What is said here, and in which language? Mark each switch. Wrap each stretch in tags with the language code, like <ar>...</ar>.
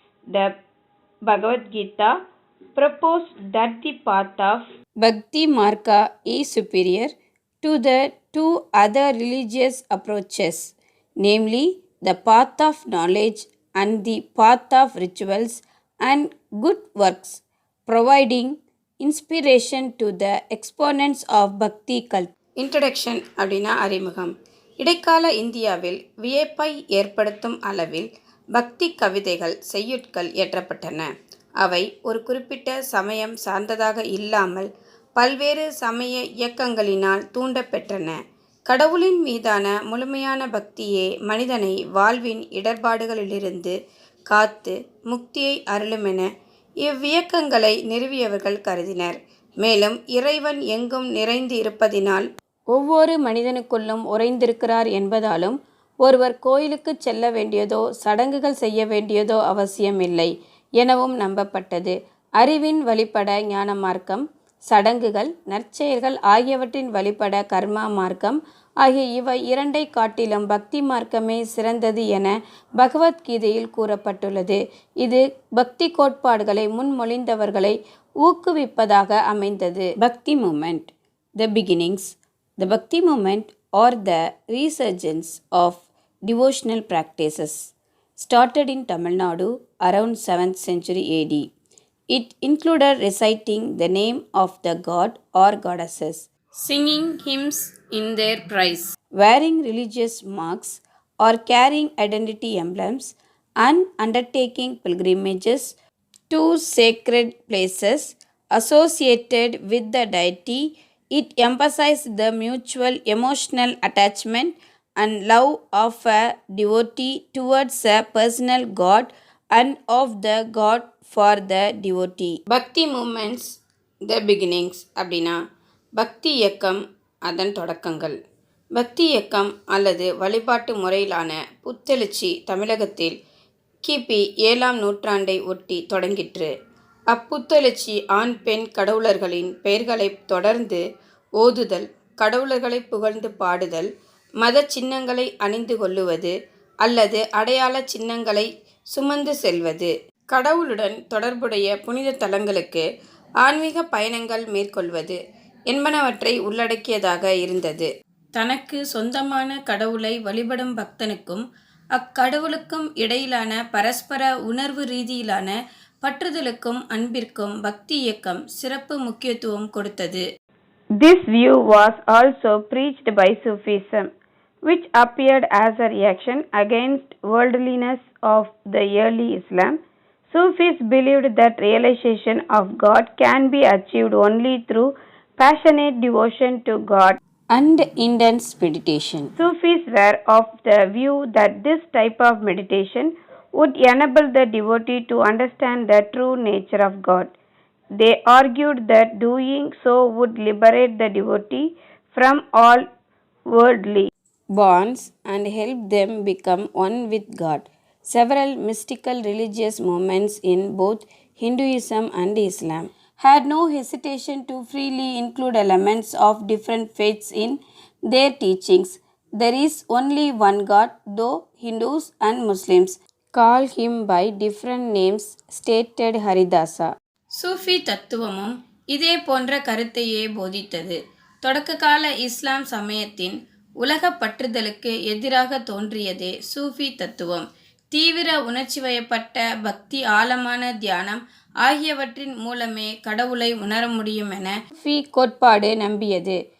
<en>The Bhagavad Gita proposed that the path of Bhakti Marga is superior to the two other religious approaches, namely the path of knowledge and the path of rituals and good works, providing inspiration to the exponents of Bhakti cult.</en> <ta>Introduction அப்படின்னா அறிமுகம். இடைக்கால இந்தியாவில் வியப்பை ஏற்படுத்தும் அளவில் பக்தி கவிதைகள் செய்யுட்கள் இயற்றப்பட்டன. அவை ஒரு குறிப்பிட்ட சமயம் சார்ந்ததாக இல்லாமல் பல்வேறு சமய இயக்கங்களினால் தூண்டப்பெற்றன. கடவுளின் மீதான முழுமையான பக்தியே மனிதனை வாழ்வின் இடர்பாடுகளிலிருந்து காத்து முக்தியை அருளுமென இவ்வியக்கங்களை நிறுவியவர்கள் கருதினர். மேலும் இறைவன் எங்கும் நிறைந்து இருப்பதினால் ஒவ்வொரு மனிதனுக்குள்ளும் உறைந்திருக்கிறார் என்பதாலும் ஒருவர் கோயிலுக்கு செல்ல வேண்டியதோ சடங்குகள் செய்ய வேண்டியதோ அவசியமில்லை எனவும் நம்பப்பட்டது. அறிவின் வழிபட ஞான மார்க்கம், சடங்குகள், நற்செயல்கள் ஆகியவற்றின் வழிபட கர்மா மார்க்கம் ஆகிய இவை இரண்டை காட்டிலும் பக்தி மார்க்கமே சிறந்தது என பகவத்கீதையில் கூறப்பட்டுள்ளது. இது பக்தி கோட்பாடுகளை முன்மொழிந்தவர்களை ஊக்குவிப்பதாக அமைந்தது.</ta> <en>Bhakti movement. The beginnings. The Bhakti movement or the resurgence of devotional practices started in Tamil Nadu around 7th century AD. It included reciting the name of the god or goddesses, singing hymns in their praise, wearing religious marks or carrying identity emblems, and undertaking pilgrimages to sacred places associated with the deity. It emphasized the mutual emotional attachment and love of a devotee towards a personal god and of the god for the devotee. Bhakti movements. The beginnings</en> <ta>அப்படின்னா பக்தி இயக்கம், அதன் தொடக்கங்கள். பக்தி இயக்கம் அல்லது வழிபாட்டு முறையிலான புத்தெழுச்சி தமிழகத்தில் கிபி 7ஆம் நூற்றாண்டை ஒட்டி தொடங்கிற்று. அப்புத்தெழுச்சி ஆண் பெண் கடவுளர்களின் பெயர்களை தொடர்ந்து ஓதுதல், கடவுளர்களை புகழ்ந்து பாடுதல், மத சின்னங்களை அணிந்து கொள்ளுவது அல்லது அடையாள சின்னங்களை சுமந்து செல்வது, கடவுளுடன் தொடர்புடைய புனித தலங்களுக்கு ஆன்மீக பயணங்கள் மேற்கொள்வது என்பனவற்றை உள்ளடக்கியதாக இருந்தது. தனக்கு சொந்தமான கடவுளை வழிபடும் பக்தனுக்கும் அக்கடவுளுக்கும் இடையிலான பரஸ்பர உணர்வு ரீதியிலான பற்றுதலுக்கும் அன்பிற்கும் பக்தி இயக்கம் சிறப்பு முக்கியத்துவம் கொடுத்தது.</ta> <en>This view was also preached by Sufism, which appeared as a reaction against worldliness of the early Islam. Sufis believed that realization of God can be achieved only through passionate devotion to God and intense meditation. Sufis were of the view that this type of meditation would enable the devotee to understand the true nature of God. They argued that doing so would liberate the devotee from all worldly bonds and help them become one with God. Several mystical religious movements in both Hinduism and Islam had no hesitation to freely include elements of different faiths in their teachings. There is only one God, though Hindus and Muslims call him by different names, stated Haridasa.</en> <ta>சூஃபி தத்துவமும் இதே போன்ற கருத்தையே போதித்தது. தொடக்க கால இஸ்லாம் சமயத்தின் உலக பற்றுதலுக்கு எதிராக தோன்றியதே சூஃபி தத்துவம். தீவிர உணர்ச்சி வயப்பட்ட பக்தி, ஆழமான தியானம் ஆகியவற்றின் மூலமே கடவுளை உணர முடியும் என சூஃபி கோட்பாடு நம்பியது.</ta>